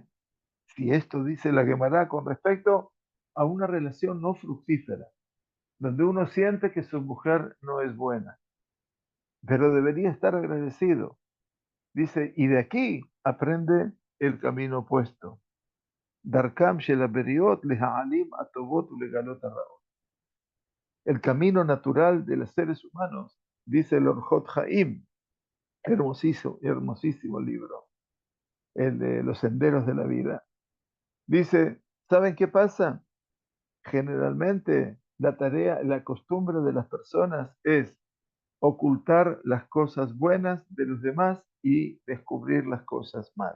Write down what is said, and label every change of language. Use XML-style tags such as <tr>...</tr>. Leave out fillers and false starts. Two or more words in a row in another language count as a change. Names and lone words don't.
<es>Si esto dice la Gemara con respecto a una relación no fructífera, donde uno siente que su mujer no es buena, pero debería estar agradecido. Dice, y de aquí aprende el camino opuesto.</es> <he>דרכם של הבריות להעלים הטובות ולגלות הרעות.</he> <es>El camino natural de los seres humanos, dice el Orjot Haim, hermosísimo, hermosísimo libro, el de los senderos de la vida. Dice, ¿saben qué pasa? Generalmente la tarea, la costumbre de las personas es ocultar las cosas buenas de los demás y descubrir las cosas malas.</es>